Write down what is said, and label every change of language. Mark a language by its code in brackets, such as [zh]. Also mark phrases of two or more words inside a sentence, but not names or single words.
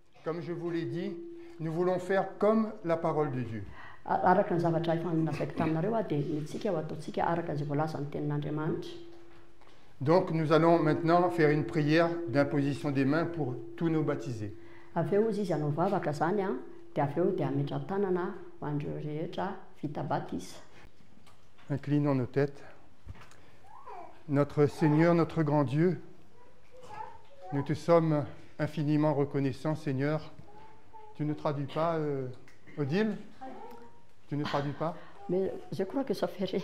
[fr] comme je vous l'ai dit, nous voulons faire comme la parole de Dieu. [mg] Araka ny zavatra efa nolazaiko taminareo dia itsika ho ataontsika araka izay voalaza ny tenin'Andriamanitra. [fr] Donc nous allons maintenant faire une prière d'imposition des mains pour tous nos baptisés. [mg] Avy eo izy hanao vavaka zany dia avy eo dia ametra tanana ho an'ireo rehetra vita batisa. [fr] Inclinons nos têtes. Notre Seigneur, notre grand Dieu, nous te sommes infiniment reconnaissants, Seigneur. Tu ne traduis pas, Odile? Tu ne traduis pas? Mais je crois que ça fait rire.